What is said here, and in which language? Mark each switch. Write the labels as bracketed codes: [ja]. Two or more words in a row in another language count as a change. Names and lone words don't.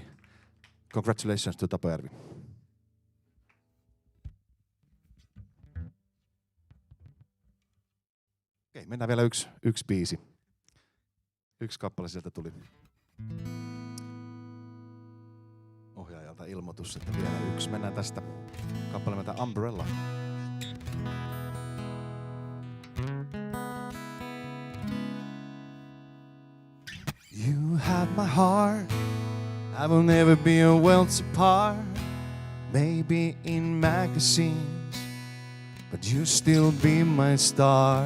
[en] Congratulations to Tapojärvi. [fi] Okei, mennään vielä yksi biisi. Yksi kappale sieltä tuli. Ohjaajalta ilmoitus, että vielä yksi. Mennään tästä kappale nimeltä Umbrella. [en] You have my heart, I will never be a worlds apart. Maybe in magazines, but you still be my star.